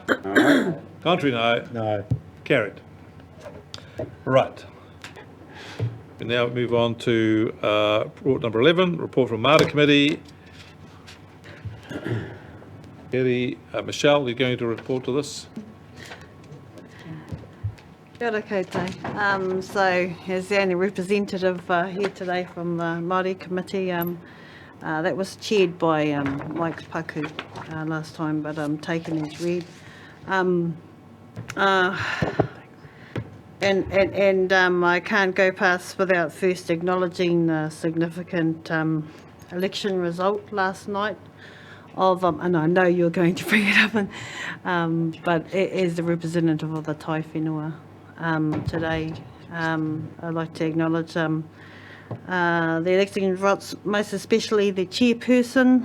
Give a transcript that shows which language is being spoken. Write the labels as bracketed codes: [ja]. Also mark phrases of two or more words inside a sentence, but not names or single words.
[en] Aye. Contrary, no. No. Carried. Right. We now move on to report number 11, report from Māori Committee. Michelle, you're going to report to this? [mi] Kia ora koutou. [en] So, as the only representative here today from the Māori Committee, that was chaired by Mike Paku last time, but taken as read. And I can't go past without first acknowledging the significant election result last night of, and I know you're going to bring it up, but as the representative of the Tai Whenua today, I'd like to acknowledge the election results, most especially the chairperson.